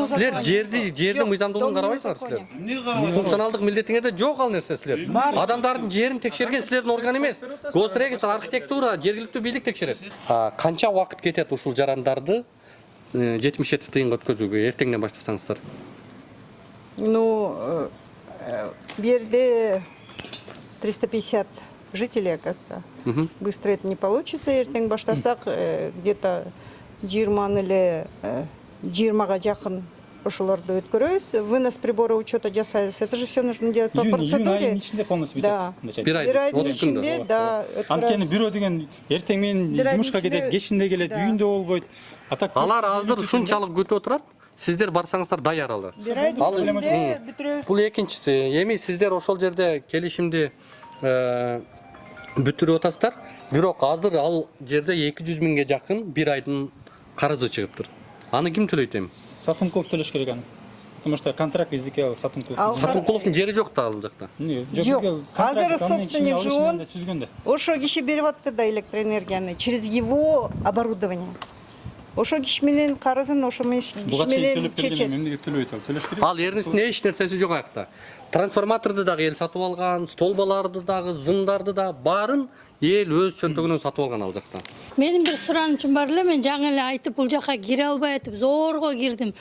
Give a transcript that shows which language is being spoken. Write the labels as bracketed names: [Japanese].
[Kyrgyz] Силер жерди мыйзамдуулугун карабайсыңар силер. Функционалдык милдетиңерде жок ал нерсе силер. Адамдардын жерин текшерген силердин орган эмес. Госрегистр, архитектура, жергиликтүү бийлик текшерет. Канча убакыт кетет ушул жарандарды 77 тыйынга өткөзүүгө эртеңден баштасаңыздар? [Russian] Ну, в [Kyrgyz] жерде [Russian] 350 жителей, оказывается. Быстро это не получится. [Kyrgyz] Ертең баштасак, [Russian] где-то [Kyrgyz] 20 эле 20га жакын ошолорду өткөрөбүз. Вынос прибора учета жасайбыз. [Russian] Это же все нужно делать по процедуре. Да. [Kyrgyz] Бир айдын ичинде, да. Анткени бирөө деген эртең менен жумушка кетет, кечинде келет, үйүндө болбойт. Алар азыр ушунчалык күтүп отурат. Сиздер барсаңыздар даяр алар. Бул экинчиси. Эми сиздер ошол жерде келишимди бүтүрүп атасыздар. Бирок азыр ал жерде 200 миңге жакын бир айдын карызы чыгыптыр. Аны ким төлөйт эми? Сатымкулов төлөш керек аны. [Russian] Потому что контракт [Kyrgyz] биздики ал [Russian] Сатымкулов. [Kyrgyz] Сатымкуловдун жери жок да ал жакта. Жок. Азыр собственник же он. Ошо киши берип атты да электроэнергияны [Russian] через его оборудование. [Kyrgyz] Ошо киши менен карызын ошо киши менен чечет. Ал эрнисинде эч нерсеси жок аякта. Трансформаторду дагы эл сатып алган, столбаларды дагы, зымдарды да баарын эл өз чөнтөгүнөн сатып алган ал жакта. Менин бир суранычым бар эле, мен жаңы эле айтып бул жака кире албай атып, зорго кирдим.